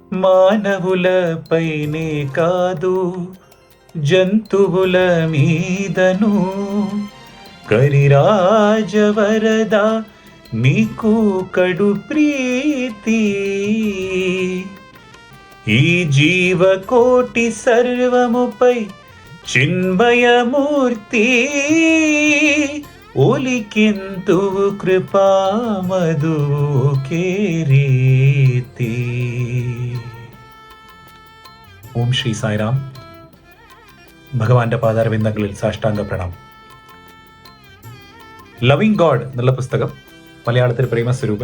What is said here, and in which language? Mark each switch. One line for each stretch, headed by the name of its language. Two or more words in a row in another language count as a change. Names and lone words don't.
Telugu: మానవులపైనే కాదు జంతువుల మీదను కరిరాజవరద నీకు కడు ప్రీతి. ఈ జీవకోటి సర్వముపై చిన్మయమూర్తి ఒలికెంతు కృపామధు కేరీతి.
Malayalam: ഓം ശ്രീ സായിറാം. ഭഗവാന്റെ പാതാരവിന്ദങ്ങളിൽ സാഷ്ടാംഗ പ്രണാമം. ലവിങ് ഗോഡ് എന്നുള്ള പുസ്തകം, മലയാളത്തിൽ പ്രേമസ്വരൂപൻ.